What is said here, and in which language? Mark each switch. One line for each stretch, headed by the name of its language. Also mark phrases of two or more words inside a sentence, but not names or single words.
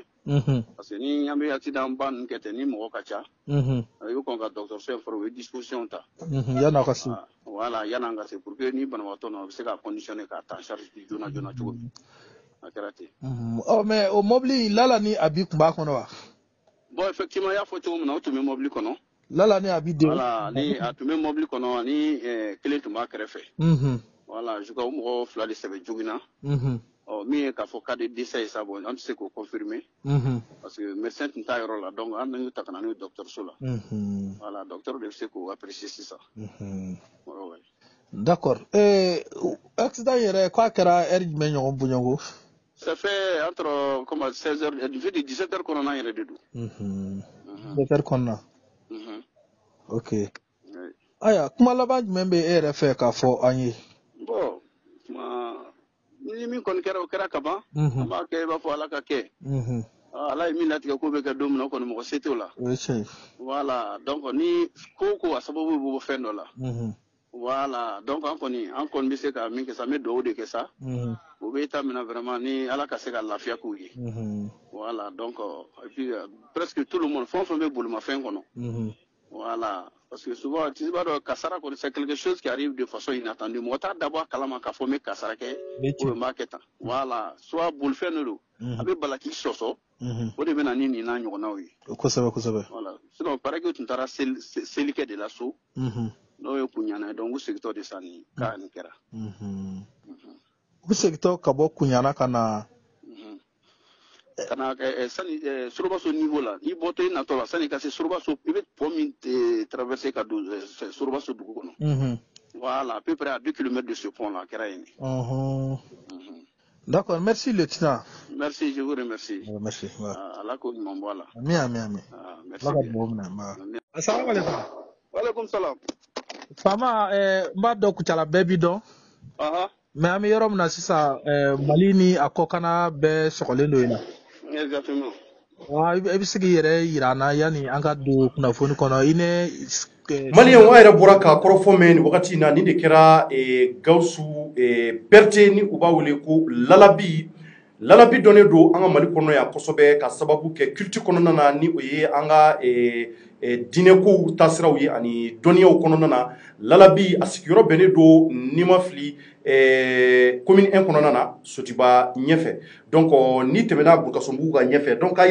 French: Parce que
Bambara: ni an bɛ accident ba ninnu kɛ ten ni mɔgɔ ka ca. I bɛ kɔn ka dɔgɔtɔrɔso informer u ye disposition ta. Yan'a ka se. Voilà, yan'an ka se
French: pour que
Bambara: ni banabaatɔ na u bɛ se ka conditionné k'a ta
French: en charge
Bambara: joona joona cogo min. A kɛra ten. Mais o mobili Lala ni Abi tun b'a kɔnɔ wa?
French: Bon, effectivement, il y a
Bambara: cogo min na o tun bɛ mobili kɔnɔ. Lala ni Abi den. Voilà, ni a tun bɛ mobili kɔnɔ ani kelen tun b'a kɛrɛfɛ. Voilà,
French: je crois
Bambara: o mɔgɔ 2 de sɛbɛn joginna. Min ye k'a fɔ
French: cas de décès
Bambara: ye sa bon an tɛ se k'o confirmer.
French: Parce que
Bambara: médecin tun t'a yɔrɔ la donc an y'u ta ka na n'u ye dɔgɔtɔrɔso la. Voilà, docteur de bɛ se k'o apprécier sisan.
French: D'accord.
Bambara: Accident yɛrɛ k'a kɛra heure jumɛn ɲɔgɔn bɔɲɔgɔn?
French: Ça fait entre 16h et 17h
Bambara: kɔnɔna yɛrɛ de don. 17h kɔnɔna. OK. Aya kuma laban jumɛn bɛ e yɛrɛ fɛ k'a fɔ an ye? Bon, ni min kɔni kɛra o kɛra ka ban. An b'a kɛ i b'a fɔ Ala ka kɛ. Ala ye min latigɛ ko bɛ kɛ don min na o kɔni mɔgɔ se t'o la. Voilà, donc ni ko a sababu bɛ bɔ fɛn dɔ la. Voilà, donc on bɛ se ka min kɛ sa n bɛ dugawu de kɛ sa o bɛ taa mina vraiment ni ala ka se ka lafiya k'u ye
French: voilà donc et puis presque tout le monde
Bambara: fɛn o fɛn bɛ bolimafɛn kɔnɔ voilà
French: parce que souvent tu
Bambara: b'a dɔn kasara kɔni
French: c'est quelque chose qui arrive de façon inattendue
Bambara: mɔgɔ t'a dabɔ a kalama k'a fɔ n bɛ kasara kɛ ou n b'a kɛ tan voilà soit bolifɛn de don a bɛ bala k'i sɔsɔ o de bɛ na ni nin n'a ɲɔgɔnnaw ye kosɛbɛ kosɛbɛ voilà
French: sinon paraît que
Bambara: u tun taara seli kɛ de la so n'o ye kuɲana donc u segitɔ de sa nin ka nin kɛra u segitɔ ka bɔ kuɲana ka na sani sorobaso niveau la i bɔtɔ i natɔ la sani ka se sorobaso i bɛ pont min traverser ka don sorobaso dugu kɔnɔ voilà
French: à peu près à 2 km de ce pont là
Bambara: a kɛra yen
French: D'accord, merci lieutenant. Merci, je vous remercie. Merci.
Bambara: Allah ko ɲuman bɔ a la. Ami.
French: Merci.
Arabic: Assalamu alaikum. Wa alaikum salam.
Bambara: Fama n b'a dɔn Kucala bɛɛ b'i dɔn. Mais an bɛ yɔrɔ min na sisan Mali ni a kɔkana bɛɛ sɔgɔlen don yen na.
French: Exactement.
Bambara: I bɛ se k'i yɛrɛ yira an na yanni an ka don kunnafoni kɔnɔ i ne Malien wa yɛrɛ bɔra ka kɔrɔfɔ mɛn nin wagati in na nin de kɛra Gawusu Berete ni u b'a wele ko Lalabi dɔnnen don an ka Mali kɔnɔ yan kosɛbɛ ka sababu kɛ culture kɔnɔna na ni o ye an ka diinɛkow taasiraw ye ani dɔnniyaw kɔnɔna na Lalabi a sigiyɔrɔ bɛnnen don n'i ma fili commune 1 kɔnɔna na Sotiba ɲɛfɛ donc ni tɛmɛna Burukasumbugu ka ɲɛfɛ donc k'a